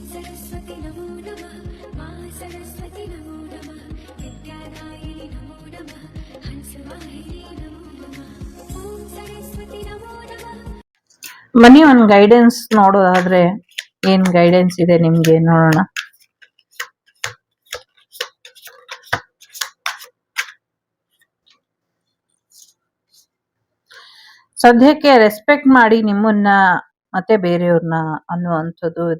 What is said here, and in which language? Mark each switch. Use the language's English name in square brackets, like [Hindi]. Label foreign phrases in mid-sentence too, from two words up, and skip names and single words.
[Sanskrit] सरस्वती नमो नमः मा सरस्वती नमो नमः विद्यादायिनि नमो नमः हंसवाहिनी नमो नमः ॐ सरस्वती नमो नमः. [Kannada] ಬನ್ನಿ ಒಂದು ಗೈಡೆನ್ಸ್ ನೋಡೋದಾದ್ರೆ ಏನ್ ಗೈಡೆನ್ಸ್ ಇದೆ ನಿಮ್ಗೆ ನೋಡೋಣ. ಸದ್ಯಕ್ಕೆ ರೆಸ್ಪೆಕ್ಟ್ ಮಾಡಿ ನಿಮ್ಮನ್ನ ಮತ್ತೆ ಬೇರೆಯವ್ರನ್ನ ಅನ್ನುವಂಥದ್ದು ಇದೆ.